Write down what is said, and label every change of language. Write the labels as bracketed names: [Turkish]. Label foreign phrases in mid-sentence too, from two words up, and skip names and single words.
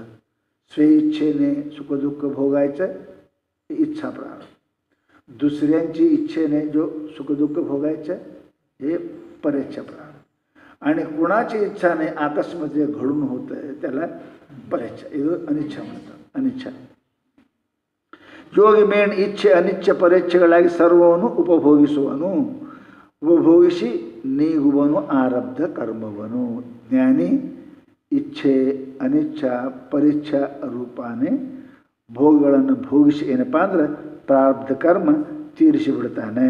[Marathi] स्वेच्छेने सुखदुःख भोगायचं इच्छा प्रारब्ध. दुसऱ्यांची इच्छेने जो सुखदुःख भोगायचं हे परेच्छा प्रारब्ध. आणि कुणाची इच्छा नाही, आकस्मिक जे घडून होतं आहे त्याला परेच्छा, हे अनिच्छा म्हणतात. अनिच्छा. [Kannada] ಯೋಗಿ ಮೇನ್ ಇಚ್ಛೆ ಅನಿಚ್ಛೆ ಪರೇಚ್ಛೆಗಳಾಗಿ ಸರ್ವವನ್ನು ಉಪಭೋಗಿಸುವನು, ಉಪಭೋಗಿಸಿ ನೀಗುವನು ಆರಬ್ಧ ಕರ್ಮವನು. ಜ್ಞಾನಿ ಇಚ್ಛೆ ಅನಿಚ್ಛಾ ಪರೀಚ್ಛಾ ರೂಪಾನೆ ಭೋಗಗಳನ್ನು ಭೋಗಿಸಿ ಏನಪ್ಪ ಅಂದ್ರೆ ಪ್ರಾರಬ್ಧ ಕರ್ಮ ತೀರಿಸಿ ಬಿಡ್ತಾನೆ.